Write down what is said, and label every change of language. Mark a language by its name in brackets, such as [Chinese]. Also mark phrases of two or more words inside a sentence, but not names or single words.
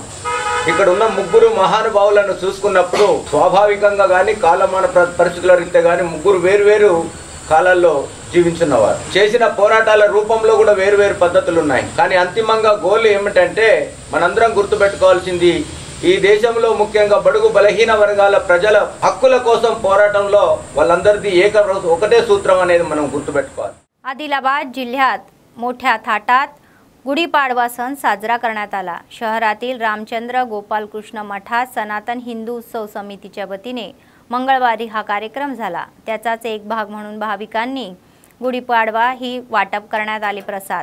[Telugu] ఇక్కడ ఉన్న ముగ్గురు మహానుభావులను చూసుకున్నప్పుడు స్వాభావికంగా కానీ కాలమాన పరిస్థితుల రీత్యా కానీ ముగ్గురు వేరువేరు కాలాల్లో జీవించున్నవారు। చేసిన పోరాటాల రూపంలో కూడా వేరువేరు పద్ధతులు ఉన్నాయి, కానీ అంతిమంగా గోల్ ఏమిటంటే మనందరం గుర్తుపెట్టుకోవాల్సింది ఈ దేశంలో ముఖ్యంగా బడుగు బలహీన వర్గాల ప్రజల హక్కుల కోసం పోరాటంలో వాళ్ళందరిది ఒకటే సూత్రం అనేది మనం గుర్తుపెట్టుకోవాలి। [Marathi] आदिलाबाद जिल्ह्यात मोठ्या थाटात गुढीपाडवा सण साजरा करण्यात आला। शहरातील रामचंद्र गोपालकृष्ण मठात सनातन हिंदू उत्सव समितीच्या वतीने मंगळवारी हा कार्यक्रम झाला। त्याचाच एक भाग म्हणून भाविकांनी गुढीपाडवा ही वाटप करण्यात आले प्रसाद।